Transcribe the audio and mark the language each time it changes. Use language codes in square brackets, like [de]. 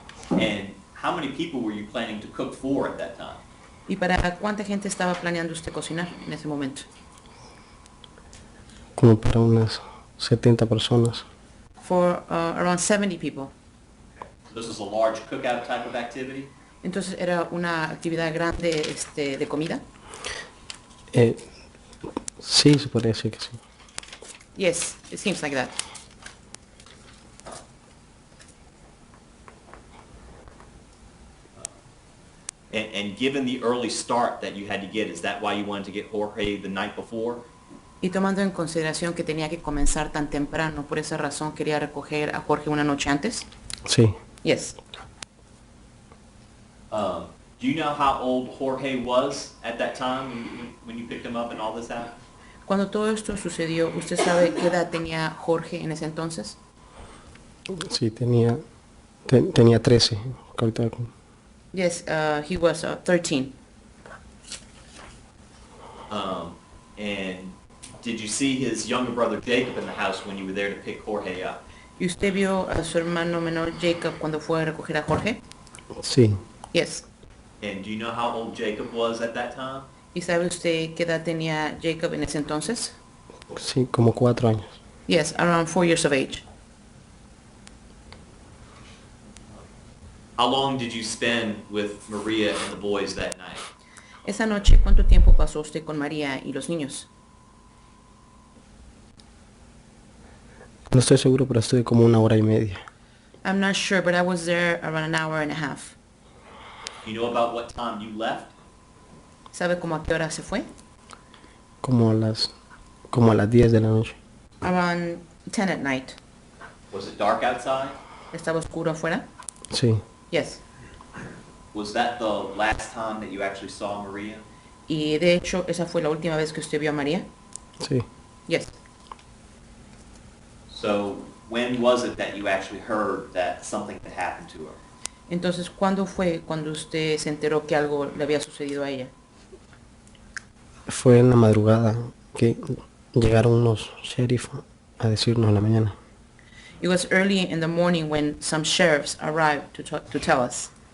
[en] And how many people were you planning to cook for at that time? [es] ¿Y para cuánta gente estaba planeando usted cocinar en ese momento? Como para unas 70 personas. [en] For around 70 people. This was a large cookout type of activity? [es] Entonces era una actividad grande de comida. Sí, se podría decir que sí. [en] Yes, it seems like that. And given the early start that you had to get, is that why you wanted to get Jorge the night before? [es] Y tomando en consideración que tenía que comenzar tan temprano, por esa razón quería recoger a Jorge una noche antes. Sí. [en] Yes. Do you know how old Jorge was at that time when you picked him up and all this happened? [es] Cuando todo esto sucedió, ¿usted sabe qué edad tenía Jorge en ese entonces? Sí, tenía 13. Ahorita- [en] Yes, he was 13. And did you see his younger brother Jacob in the house when you were there to pick Jorge up? [es] ¿Y usted vio a su hermano menor Jacob cuando fue a recoger a Jorge? Sí. [en] Yes. And do you know how old Jacob was at that time? [es] ¿Y sabe usted qué edad tenía Jacob en ese entonces? Sí, como 4 años. [en] Yes, around 4 years of age. How long did you spend with Maria and the boys that night? [es] Esa noche, ¿cuánto tiempo pasó usted con María y los niños? No estoy seguro, pero estuve como 1 hora y media. [en] I'm not sure, but I was there around an hour and a half. You know about what time you left? [es] ¿Sabe cómo a qué hora se fue? Como a las 10 de la noche. [en] Around 10 at night. Was it dark outside? [es] ¿Estaba oscuro afuera? Sí. [en] Yes. Was that the last time that you actually saw Maria? [es] Y de hecho, ¿esa fue la última vez que usted vio a María? Sí. [en] Yes. So when was it that you actually heard that something had happened to her? [es] Entonces, ¿cuándo fue cuando usted se enteró que algo le había sucedido a ella? Fue en la madrugada que llegaron unos sheriff a decirnos en la mañana. [en] It was early in the morning when some sheriffs arrived to tell us.